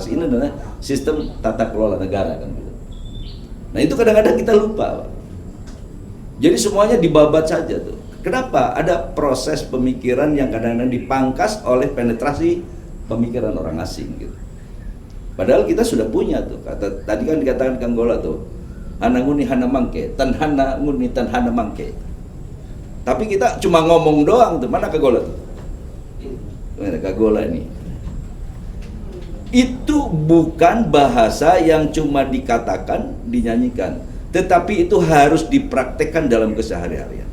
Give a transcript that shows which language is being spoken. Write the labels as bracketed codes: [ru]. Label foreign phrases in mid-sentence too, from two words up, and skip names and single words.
[id] Ini adalah sistem tata kelola negara, kan gitu. Nah itu kadang-kadang kita lupa, Pak. Jadi semuanya dibabat saja tuh. Kenapa? Ada proses pemikiran yang kadang-kadang dipangkas oleh penetrasi pemikiran orang asing gitu. Padahal kita sudah punya tuh, kata tadi kan dikatakan Kang Gola tuh, [su] hana nguni hana mangke, tan hana nguni tan hana mangke. [id] Tapi kita cuma ngomong doang tuh, mana Kang Gola tuh? Mana Kang Gola ini? Itu bukan bahasa yang cuma dikatakan, dinyanyikan, tetapi itu harus dipraktekkan dalam keseharian.